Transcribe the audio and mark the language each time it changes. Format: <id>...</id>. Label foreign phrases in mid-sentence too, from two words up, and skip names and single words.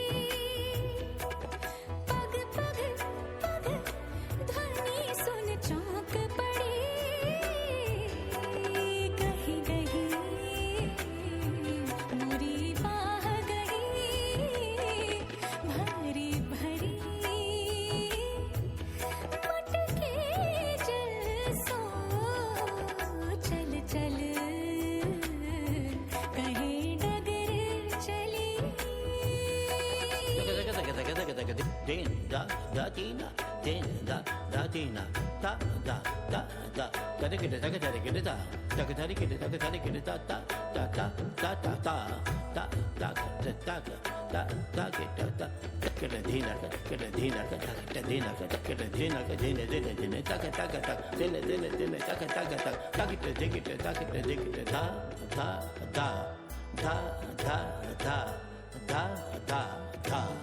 <hi>पग पग पग ध्वनि सुन चौंक पड़ी कहीं गही मोरी बाह गई भरी भरी मटके जलसों चल चल कहीं डगर चली Din da da tina, din da da tina, da da da da. Kada kita da kada kita da, da kada kita da kada kita da da da da da da da da da da da da kita da. Kada dina kada dina kada dina kada kada dina kada dina dina dina da kada kada dina dina dina da kada kada da kita da kita da kita da kita da da da da da da da da.</hi>